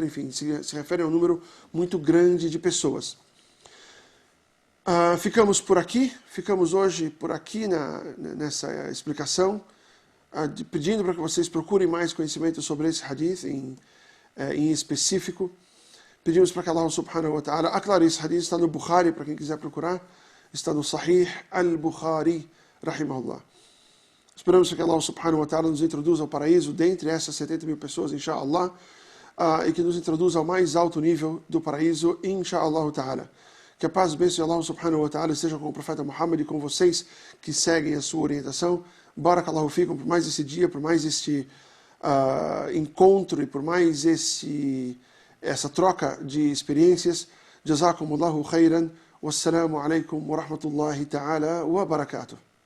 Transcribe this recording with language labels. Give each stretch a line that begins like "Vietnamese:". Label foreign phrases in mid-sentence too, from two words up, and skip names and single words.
Portuguese: Enfim, se refere a um número muito grande de pessoas. Ficamos hoje por aqui nessa explicação, pedindo para que vocês procurem mais conhecimento sobre esse hadith em específico. Pedimos para que Allah
Arabic: سبحانه وتعالى
Portuguese: aclare esse hadith, está no Bukhari, para quem quiser procurar, está no Sahih al-Bukhari, rahimahullah. Esperamos que Allah
Arabic: سبحانه وتعالى
Portuguese: nos introduza ao paraíso dentre essas 70 mil pessoas, inshallah, e que nos introduza ao mais alto nível do paraíso,
Arabic: إن شاء الله تعالى.
Portuguese: Que a paz e bênção de Allah
Arabic: سبحانه وتعالى
Portuguese: esteja com o profeta Muhammad e com vocês que seguem a sua orientação.
Arabic: بارك الله فيكم
Portuguese: por mais esse dia, por mais este encontro e por mais essa troca de experiências.
Arabic: جزاكم الله خيرا. والسلام عليكم ورحمة الله تعالى وبركاته.